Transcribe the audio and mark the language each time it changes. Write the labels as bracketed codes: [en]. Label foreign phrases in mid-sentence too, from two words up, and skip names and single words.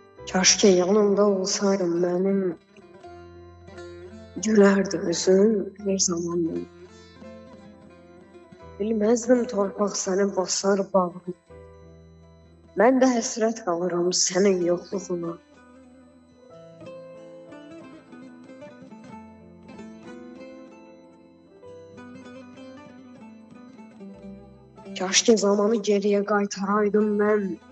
[tr] Keşke yanımda olsaydın [az] mənim, gülərdi üzün [tr] her zaman benim. [az] Bilməzdim torpaq səni basar bağrına. Mən də həsrət qalıram sənin yoxluğuna. Keşke zamanı geriyə qaytaraydım mən.